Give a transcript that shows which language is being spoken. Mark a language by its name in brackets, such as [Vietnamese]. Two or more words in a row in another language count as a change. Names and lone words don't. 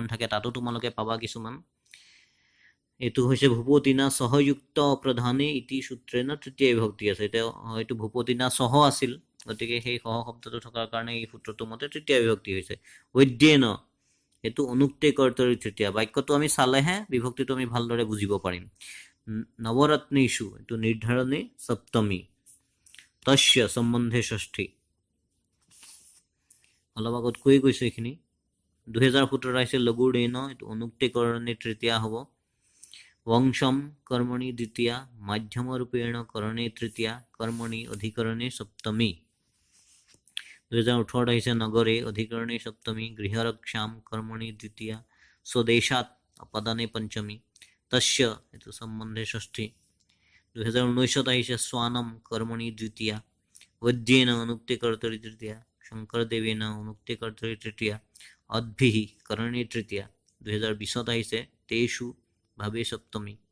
[Assamese] থাকে তাতো তোমালোকে পাবা কিছুমান এইটো হৈছে [Sanskrit] ভূপতিনা সহযুক্ত প্ৰধানে ইতি সূত্ৰেণ [Assamese] তৃতীয় বিভক্তি আছে এতিয়া হয়তো ভূপতিনা সহ আছিল গতিকে সেই সহ শব্দটো থকাৰ কাৰণে এই সূত্ৰটো মতে তৃতীয় বিভক্তি হৈছে বৈদ্যেন এইটো [Sanskrit] অনুক্তে কৰ্তৰি তৃতীয়া [Assamese] বাক্যটো আমি চালেহে বিভক্তিটো আমি ভালদৰে বুজিব পাৰিম নৱৰত্নেষু এইটো [Sanskrit] নিৰ্ধাৰণে সপ্তমী তস্য সম্বন্ধে ষষ্ঠী [Assamese] অলপ আগত কৈ গৈছে এইখিনি 2017 আহিছে লঘুৰ্দেন এইটো [Sanskrit] অনুক্তেকৰণে তৃতীয়া [Assamese] হ'ব [Sanskrit] वंशम कर्मणि द्वितीया माध्यमरूपेण करणे तृतीया कर्मणि अधिकरणे सप्तमी 2018 আহিছে नगरे अधिकरणे सप्तमी गृहरक्षाम कर्मणि द्वितीया स्वदेशात् अपदाने पंचमी तस्य एतु संबंधे षष्ठी 2019 আহিছে स्वानम कर्मणि द्वितीया वैद्येन अनुक्ते कर्तरि तृतीया शंकरदेवेन अनुक्ते कर्तरि तृतीया अद्भिः करणे तृतीया 2020 আহিছে तेषु भावे सप्तमी